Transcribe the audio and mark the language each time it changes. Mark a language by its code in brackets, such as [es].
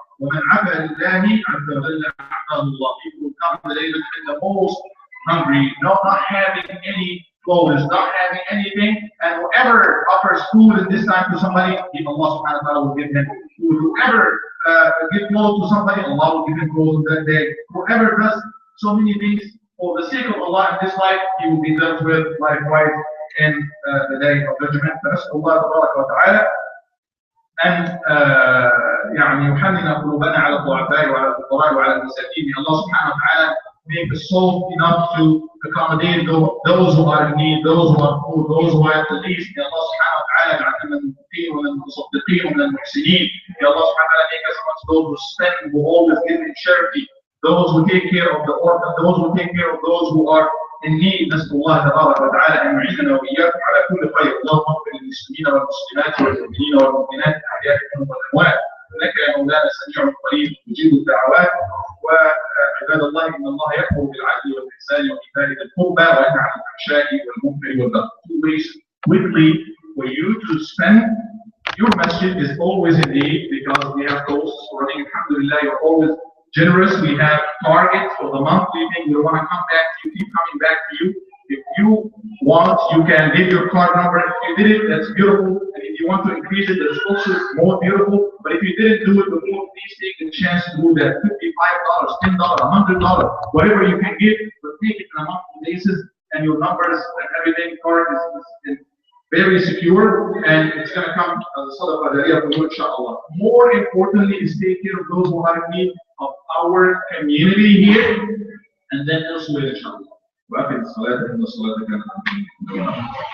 [ar] ومن عفا لله عز وجل أعطاه الله. [en] People will come the day when the most hungry, not having any clothes, not having anything, and whoever offers food at this time to somebody, Allah subhanahu wa ta'ala will give him food. Whoever give clothes to somebody, Allah will give him clothes that day. Whoever does so many things for the sake of Allah in this life, he will be dealt with likewise in the day of judgment. [ar] فنسأل الله تبارك وتعالى أن يعني يحنن قلوبنا على الضعفاء وعلى الفقراء وعلى المساكين. [en] Allah subhanahu wa ta'ala make us soft enough to accommodate those who are in need, those who are poor, those who are at the least. [ar] Ya Allah subhanahu wa ta'ala يجعلنا من المتقين ومن المتصدقين ومن المحسنين. [en] Ya Allah subhanahu wa ta'ala make us amongst those who spend, who always give in charity, those who take care of the orphan, those who take care of those who are in need. [ar] نسأل الله تبارك وتعالى أن يعيننا وإياكم على كل خير. اللهم اغفر للمسلمين والمسلمات والمؤمنين والمؤمنات الأحياء منهم والأموات. إنك يا مولانا سميع قريب مجيب الدعوات. وعباد الله إن الله يأمر بالعدل والإحسان وإيتاء ذي القربى وينهى عن الفحشاء والمنكر والبغي. [en] Two ways quickly for you to spend. Your masjid is always in need because we have costs running. Alhamdulillah, you're always generous. We have targets for the monthly thing. We want to come back to you, keep coming back to you. If you want, you can give your card number. If you did it, that's beautiful. And if you want to increase it, that's also more beautiful. But if you didn't do it before, please take the chance to do that. $55, $10, $100, whatever you can give, but take it on a monthly basis. And your numbers and everything, card is very secure, and it's going to come as a sadaqah jariyah for you, inshallah. More importantly is take care of those who are in need of our community here, and then elsewhere, inshallah. [ar] وأقم الصلاة إن الصلاة كانت